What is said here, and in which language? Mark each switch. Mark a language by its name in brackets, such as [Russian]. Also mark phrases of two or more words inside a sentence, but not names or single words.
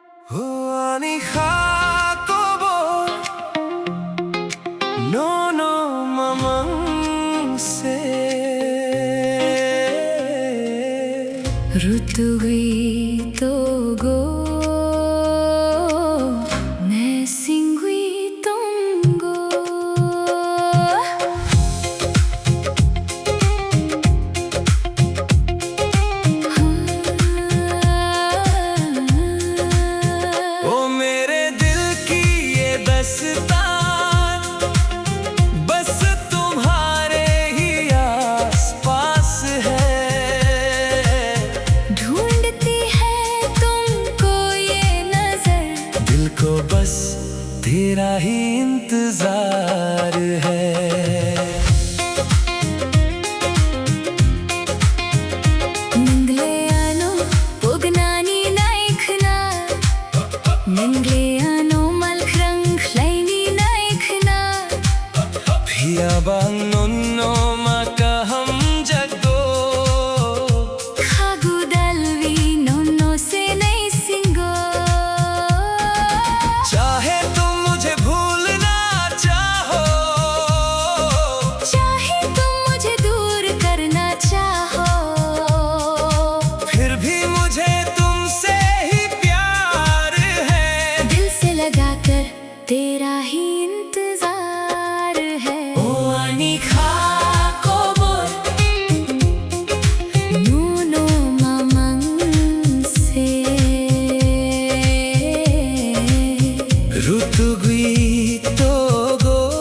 [Garo] Ani Jacobo, no, no, mamang se. Rutugui togo, ne singui tongo. [Hindi] ओ मेरे दिल की ये दस्तान बस तुम्हारे ही आस पास है। ढूंढती है तुमको ये नजर, दिल को बस तेरा ही इंतजार है। [Garo] Ningleano pognani naikhna, Ningleano malkrang kleini naikhna. Biyabang nonno makaham jagdo, Khagudalvi nonno se nahi singo. [Hindi] चाहे तुम मुझे भूलना चाहो, चाहे तुम मुझे दूर करना चाहो, फिर भी मुझे तुमसे ही प्यार है। दिल से लगाकर तेरा ही इंतजार है। [Garo] ओ Ani Jacobo, Nuno mamang se. Rutugui togo,